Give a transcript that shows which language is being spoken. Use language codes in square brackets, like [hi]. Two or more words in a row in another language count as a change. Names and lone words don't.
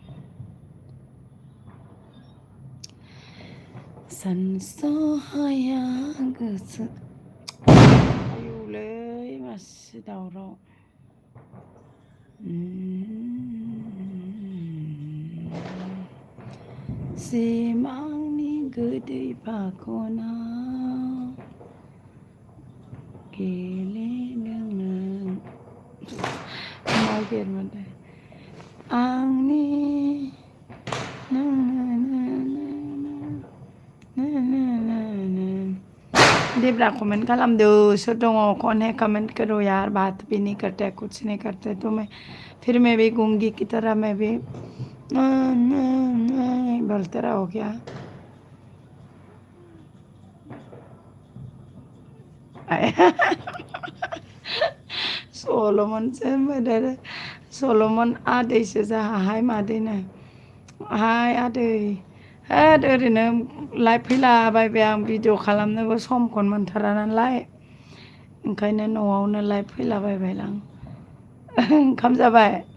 [brx] सानस'हाया गोसो आयौलै मासे दावराव सिमांनि गोदै फाखनाव गेलेदों नों नागिरमोनलाय आंनि देब्रा कमेंट खालामदो सोर दङ [hi] कौन है कमेंट करो यार बात भी नहीं करते कुछ नहीं करते तो मैं फिर मैं भी गूंगी की तरह मैं भी बोलते रहो क्या [brx] सल'मनसो होनबाय सल'मन आदैसो जाहा हाय मादैनो हाय आदै होद ओरैनो लाइभ फैलाबायबाय आं भिडिअ खालामनोबो समखौनो मोनथारा नालाय ओंखायनो न'आवनो लाइभ फैलाबायबाय आं ओंखाम जाबाय